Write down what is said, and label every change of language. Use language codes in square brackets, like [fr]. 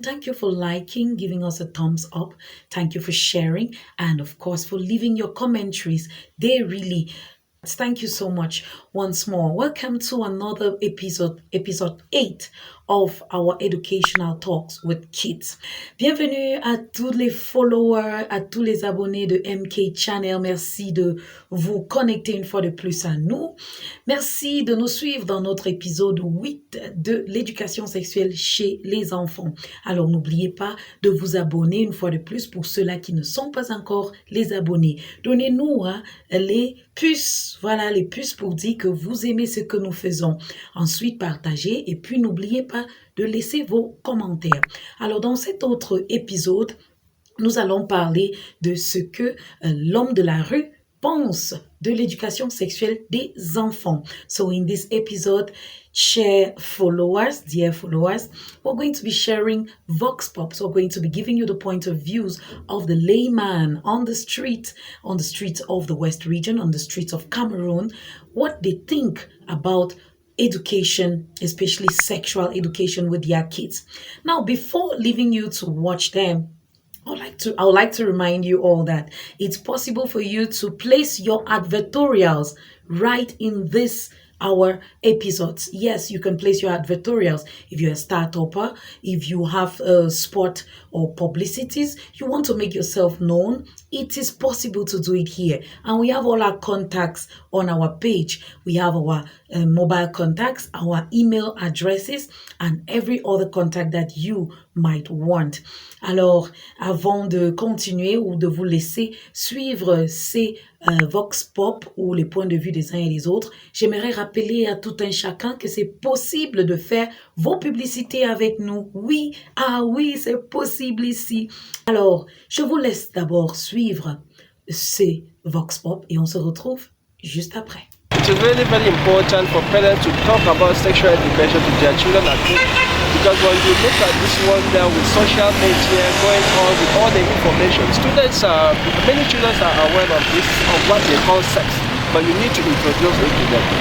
[en] Thank you for liking, giving us a thumbs up. Thank you for sharing, and of course, for leaving your commentaries. They really Thank you so much once more. Welcome to another episode 8 of our educational talks with kids. [fr] Bienvenue à tous les followers, à tous les abonnés de MK Channel. Merci de vous connecter une fois de plus à nous. Merci de nous suivre dans notre épisode 8 de l'éducation sexuelle chez les enfants. Alors n'oubliez pas de vous abonner une fois de plus pour ceux-là qui ne sont pas encore les abonnés. Donnez-nous les puces, voilà les puces pour dire que vous aimez ce que nous faisons. Ensuite, partagez et puis n'oubliez pas de laisser vos commentaires. Alors dans cet autre épisode, nous allons parler de ce que l'homme de la rue pense de l'éducation sexuelle des enfants. [en] So in this episode, dear followers, we're going to be sharing vox pops. We're going to be giving you the point of views of the layman on the streets of the West region, on the streets of Cameroon, what they think about education, especially sexual education with their kids. Now, before leaving you to watch them, I would like to remind you all that it's possible for you to place your advertorials right in this our episodes. Yes, you can place your advertorials if you're a startupper, if you have spot or publicities, you want to make yourself known. It is possible to do it here. And we have all our contacts on our page. We have our mobile contacts, our email addresses, and every other contact that you might want. [fr] Alors, avant de continuer ou de vous laisser suivre ces Vox Pop ou les points de vue des uns et des autres, j'aimerais rappeler à tout un chacun que c'est possible de faire vos publicités avec nous. Oui, oui, c'est possible ici. Alors, je vous laisse d'abord suivre ces Vox Pop et on se retrouve juste après. [en] It is really very important for parents to talk about sexual education to their children at home. Because when you look at this one now with social media going on with all the information, many children are aware of this, of what they call sex, but you need to introduce it to them.